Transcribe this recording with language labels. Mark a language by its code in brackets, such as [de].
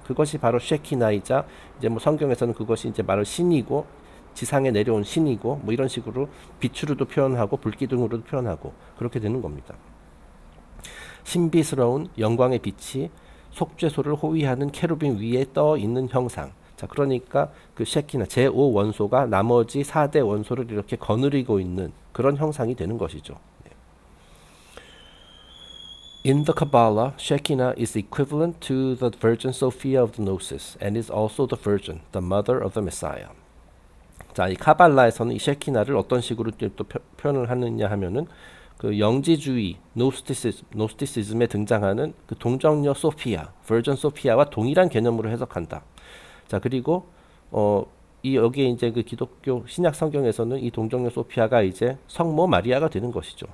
[ko] 그것이 바로 쉐키나이자 이제 뭐 성경에서는 그것이 이제 바로 신이고 지상에 내려온 신이고 뭐 이런 식으로 빛으로도 표현하고 불기둥으로도 표현하고 그렇게 되는 겁니다. 신비스러운 영광의 빛이 속죄소를 호위하는 케루빈 위에 떠 있는 형상. 자, 그러니까 그 쉐키나 제5 원소가 나머지 4대 원소를 이렇게 거느리고 있는 그런 형상이 되는 것이죠. [en] In the Kabbalah, Shekinah is equivalent to the Virgin Sophia of the Gnosis and is also the Virgin, the mother of the Messiah. [ko] 자, 이 카발라에서는 이 쉐키나를 어떤 식으로 또 표현을 하느냐 하면은 그 영지주의 노스티시즘에 등장하는 그 동정녀 소피아, 버전 소피아와 동일한 개념으로 해석한다. 자, 그리고 이 여기에 이제 그 기독교 신약 성경에서는 이 동정녀 소피아가 이제 성모 마리아가 되는 것이죠.